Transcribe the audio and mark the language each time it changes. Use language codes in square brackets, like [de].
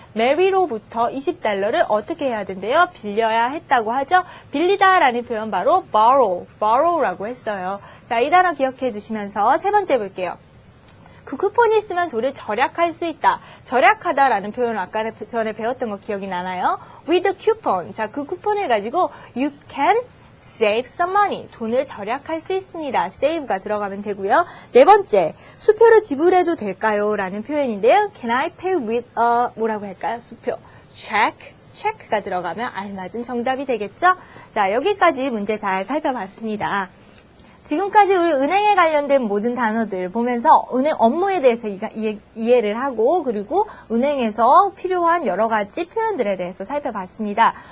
[ko] 메리로부터 $20를 어떻게 해야 된대요? 빌려야 했다고 하죠. 빌리다라는 표현 바로 borrow라고 했어요. 자, 이 단어 기억해 두시면서 세 번째 볼게요. 그 쿠폰이 있으면 돈을 절약할 수 있다. 절약하다라는 표현을 아까 전에 배웠던 거 기억이 나나요? [en] With a coupon. [ko] 자, 그 쿠폰을 가지고 [en] you can save some money. [ko] 돈을 절약할 수 있습니다. save가 들어가면 되고요. 네 번째, 수표를 지불해도 될까요? 라는 표현인데요. [en] Can I pay with a [ko] 뭐라고 할까요? 수표. check가 들어가면 알맞은 정답이 되겠죠? 자, 여기까지 문제 잘 살펴봤습니다. 지금까지 우리 은행에 관련된 모든 단어들 보면서 은행 업무에 대해서 이해를 하고 그리고 은행에서 필요한 여러 가지 표현들에 대해서 살펴봤습니다.